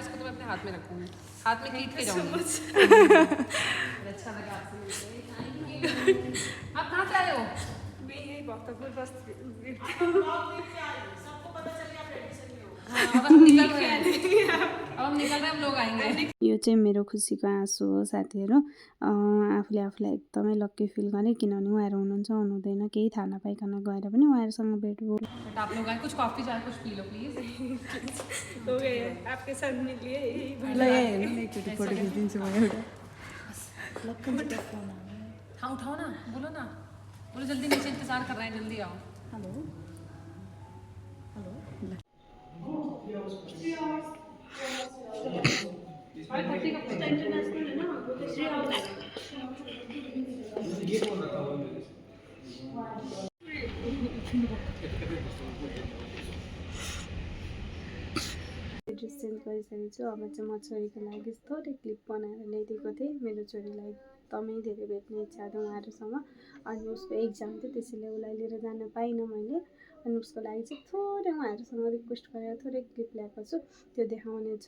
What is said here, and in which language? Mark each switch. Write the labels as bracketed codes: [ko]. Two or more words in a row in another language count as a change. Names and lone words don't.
[hi] इसको तो मैं अपने हाथ में रखूँगी, हाथ में खींच के जाऊँगी। अच्छा लगा आपसे मिलकर, [en] thank you. [hi] आप कहाँ से आए हो? मैं यही भक्तपुर बस। हाँ, अब हम निकल रहे हैं, हम लोग आएंगे। [ne] यो चाहिँ मेरो खुसीको आँसु हो साथीहरू। आफूले आफूलाई एकदमै [en] lucky feel [ne] गरेँ, किनभने उहाँहरू हुनुहुन्छ हुनुहुँदैन केही थाहा नपाइकन गएर पनि उहाँहरूसँग भेट भयो। [hi] आप लोग आए, कुछ कॉफी चाय कुछ पी लो प्लीज। हो गए आपके साथ मिलिए [ne] एकचोटि फोटो खिचिदिन्छु म एउटा। [hi] हाँ उठाओ ना, बोलो ना, बोलो जल्दी, नीचे इंतजार कर रहे हैं, जल्दी आओ। [en] hello hello [hi] अरे 30 का प्लेट। [en] dress change [ne] गरिसकेको छु। अब चाहिँ म छोरीको लागि थोरै क्लिप बनाएर ल्याइदिएको थिएँ। मेरो छोरीलाई एकदमै धेरै भेट्ने इच्छा थियो उहाँहरूसँग, अनि उसको एक्जाम थियो त्यसैले उसलाई लिएर जान पाइनँ मैले। अनि उसको लागि चाहिँ थोरै उहाँहरूसँग रिक्वेस्ट गरेर थोरै क्लिप ल्याएको छु, त्यो देखाउने छु।